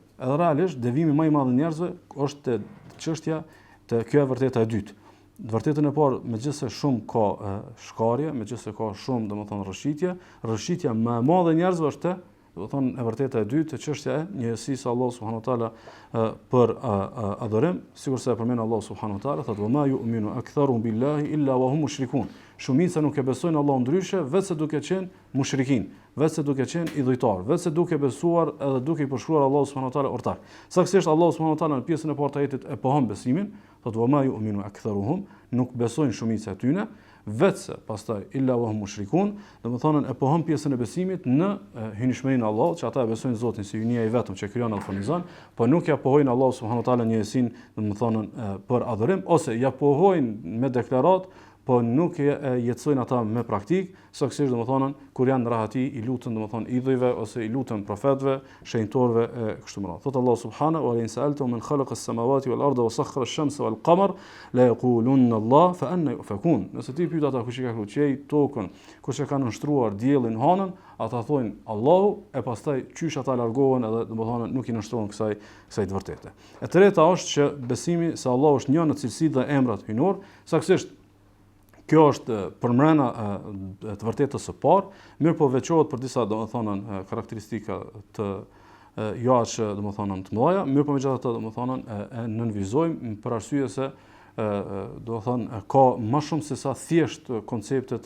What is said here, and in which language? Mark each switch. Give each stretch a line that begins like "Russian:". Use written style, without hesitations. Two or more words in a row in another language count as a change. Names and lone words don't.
Albanian: Edhe realisht devimi më i madh i njerëzve është te çështja te kjo e vërteta e dytë. Vërtetën e parë, megjithëse shumë ka shkarje, megjithëse ka shumë domethënë rrëshitja më e madhe e njerëzve është domethënë e vërteta e dytë, çështja e njëjësisë së Allahut
Arabic: سبحانه وتعالى
Albanian: për adhurim, sikurse e përmend Allahu
Arabic: سبحانه وتعالى,
Albanian: thotë:
Arabic: "وما يؤمن أكثرهم بالله إلا وهم مشركون."
Albanian: Shumica nuk e besojnë Allahun ndryshe, vetëse duke qenë mushrikin, vetëse duke qenë idhujtar, vetëse duke besuar edhe duke i përshkruar Allahu
Arabic: سبحانه وتعالى
Albanian: ortak. Saktësisht Allahu
Arabic: سبحانه وتعالى
Albanian: në pjesën e parë të ajetit e pohon besimin, thotë:
Arabic: "وما يؤمن أكثرهم",
Albanian: nuk besojnë shumica e tyre, vetëse pastaj
Arabic: إلا وهم مشركون,
Albanian: domethënë e pohon pjesën e besimit në hynishmërinë e Allahut, që ata e besojnë Zotin si hynia i vetëm që krijon dhe furnizon, po nuk ja pohojnë Allahu
Arabic: سبحانه وتعالى
Albanian: njësinë, domethënë për adhurim, ose ja pohojnë me deklarat, po nuk e jetësojnë ata me praktik, saktësisht domethënë kur janë në rahati i lutën domethënë idhujve ose i lutën profetëve, shenjtorëve e kështu me radhë. Thot
Arabic: الله سبحانه وإن سألتم من خلق السماوات والأرض وسخر الشمس والقمر ليقولن الله فأنى يؤفكون.
Albanian: Nëse ti pyet ata kush i ka krijuar tokën, kush e ka nështruar diellin, hanën, ata thonë Allahu, e pastaj qysh ata largohen edhe domethënë nuk i nështrohen kësaj të vërtetë. E treta është që besimi se Allahu është një në cilësi dhe emrat hyjnor, saktësisht kjo është përmbrena të vërtetës së parë, mirë po veçohet për disa domethënë karakteristika të jo aq domethënë të mëdha, mirë po megjithatë domethënë e nënvizojmë për arsye se domethënë ka më shumë se sa thjesht konceptet